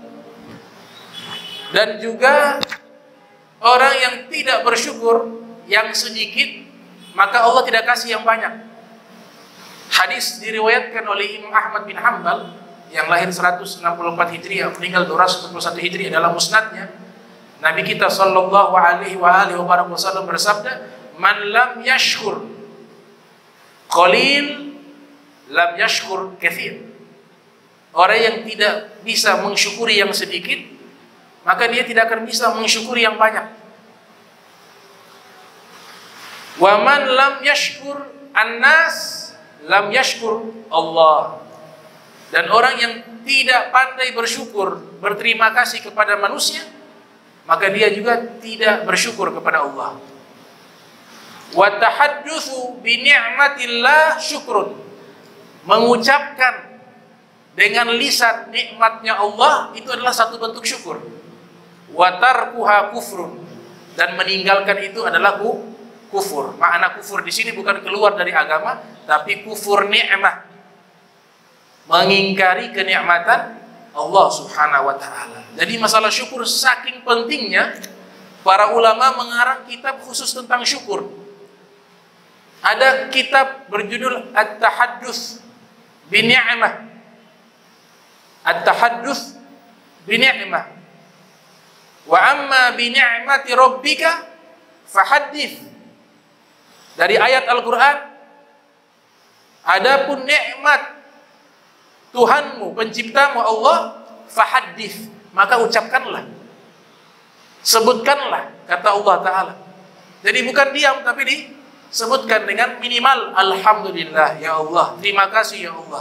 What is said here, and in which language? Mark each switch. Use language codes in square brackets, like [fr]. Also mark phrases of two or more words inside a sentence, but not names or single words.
[id] Dan juga orang yang tidak bersyukur, yang sedikit, maka Allah tidak kasih yang banyak. Hadis diriwayatkan oleh Imam Ahmad bin Hanbal yang lahir 164 Hijriah, meninggal 241 Hijriah, dalam musnadnya. Nabi kita [ar] صلى الله عليه وسلم [id] bersabda, [ar] "من لم يشكر القليل لم يشكر الكثير." [id] Orang yang tidak bisa mensyukuri yang sedikit, maka dia tidak akan bisa mensyukuri yang banyak. [ar] ومن لم يشكر الناس لم يشكر الله. [id] Dan orang yang tidak pandai bersyukur, berterima kasih kepada manusia, maka dia juga tidak bersyukur kepada Allah. [ar] والتحدث بنعمة الله شكر. [id] Mengucapkan dengan lisan nikmatnya Allah itu adalah satu bentuk syukur. [ar] وتركها كفر. [id] Dan meninggalkan itu adalah kufur. Makna kufur di sini bukan keluar dari agama, tapi kufur nikmah. Mengingkari kenikmatan Allah [ar] سبحانه وتعالى. [id] Jadi masalah syukur saking pentingnya, para ulama mengarang kitab khusus tentang syukur. Ada kitab berjudul At-Tahadduts bi Ni'mah. At-Tahadduts bi Ni'mah. [ar] وأما بنعمة ربك فحدث. [id] Dari ayat Al-Qur'an, adapun nikmat Tuhanmu, penciptamu Allah, fahaddits, maka ucapkanlah, sebutkanlah, kata Allah Ta'ala. Jadi bukan diam, tapi disebutkan dengan minimal [ar] الحمد لله يا الله, [id] terima kasih [ar] يا الله.